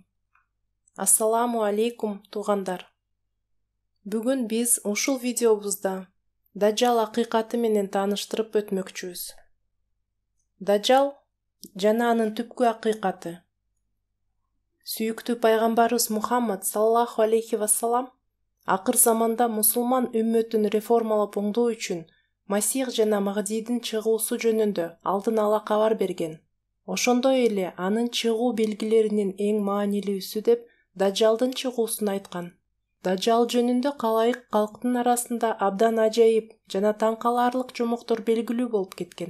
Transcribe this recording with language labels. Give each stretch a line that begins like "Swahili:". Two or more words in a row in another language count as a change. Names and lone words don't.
Arabic: السلام عليكم,
Kyrgyz: туғандар. Бүгін біз ушул видеобузда Даджал акыйкаты менен тааныштырып өтмөкчүбүз. Даджал жана анын түпкү акыйкаты. Сүйүктүү пайгамбарыбыз Мухаммад
Arabic: صلى الله عليه وسلم
Kyrgyz: акыр заманда мусулман үммөтүн реформалап оңдоо үчүн Масих жана Магдийдин чыгуусу жөнүндө алдын ала кабар берген. Ошондой эле анын чыгуу белгилеринин эң маанилүүсү деп Даджалдын чыгуусун айткан. Даджал жөнүндө калайык калктын арасында абдан ажайып жана таң каларлык жомоктор белгилүү болуп кеткен.